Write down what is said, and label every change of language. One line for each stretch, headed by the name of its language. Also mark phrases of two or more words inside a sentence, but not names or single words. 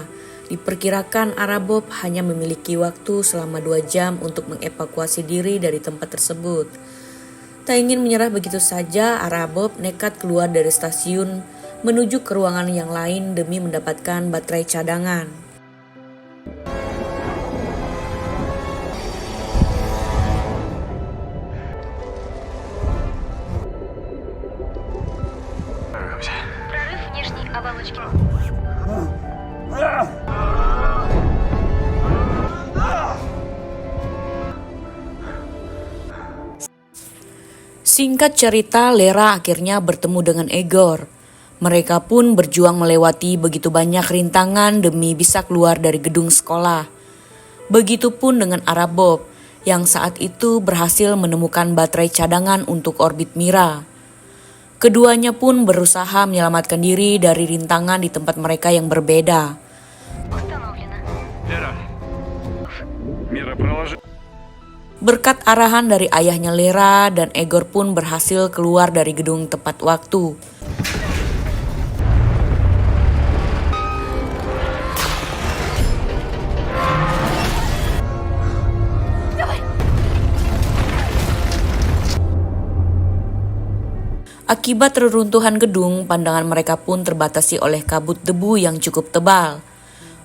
Indonesian: Diperkirakan Bob hanya memiliki waktu selama 2 jam untuk mengevakuasi diri dari tempat tersebut. Tak ingin menyerah begitu saja, Bob nekat keluar dari stasiun menuju ke ruangan yang lain demi mendapatkan baterai cadangan.
Russian: Прорыв внешней оболочки.
Indonesian: Singkat cerita, Lera akhirnya bertemu dengan Egor. Mereka pun berjuang melewati begitu banyak rintangan demi bisa keluar dari gedung sekolah. Begitupun dengan Bob yang saat itu berhasil menemukan baterai cadangan untuk orbit Mira. Keduanya pun berusaha menyelamatkan diri dari rintangan di tempat mereka yang berbeda.
Russian: Установлено. Лера. Мира, проложи.
Indonesian: Berkat arahan dari ayahnya Lera dan Egor pun berhasil keluar dari gedung tepat waktu. Akibat reruntuhan gedung, pandangan mereka pun terbatasi oleh kabut debu yang cukup tebal.